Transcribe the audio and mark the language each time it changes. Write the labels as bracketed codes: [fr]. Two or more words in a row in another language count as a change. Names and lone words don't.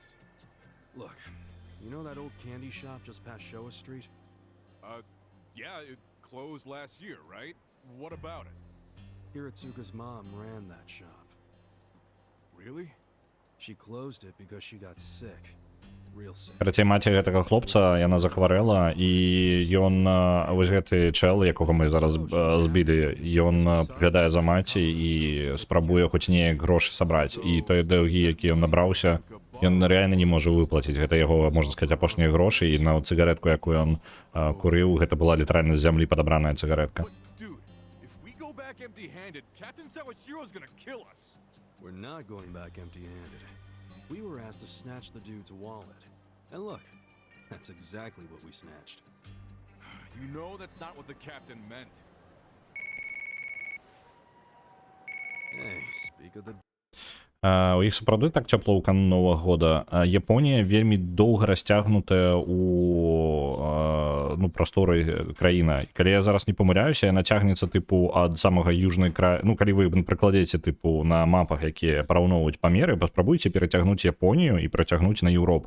[en] Look, you know that old candy shop just past Showa Street? Yeah, it closed last year, right? What about it? Hiratsuka's mom ran that shop. Really? She closed it because she got sick. Real sick. [be] Третя маці гэтага хлопца, яна захварэла, і ён, вось гэты чэл, якога мы зараз збілі, ён паглядае за маці і спрабуе хоць неяк грошы сабраць. І тыя даўгі, які ён набраўся, ён рэальна не можа выплаціць. Гэта яго, можна сказаць, апошнія грошы, і на цыгаретку, якую ён курыў, гэта была літаральна з зямлі падабраная цыгаретка. [en] Dude, if we go back empty-handed, Captain Sawashiro's gonna kill us. We're not going back empty-handed. We were asked to snatch the dude's wallet. And look, that's exactly what we snatched. You know that's not what the captain meant. Hey, speak of the... [be] У іх сапраўды так цёпла ў канун Новага года. Японія вельмі доўга расцягнутая у прасторы краіна. Калі я зараз не памыляюся, яна цягнецца тыпу ад самага южнай краі. Ну, калі вы прыкладзеце тыпу на мапах, якія параўноўваюць памеры, паспрабуйце перацягнуць Японію і працягнуць на Еўропу.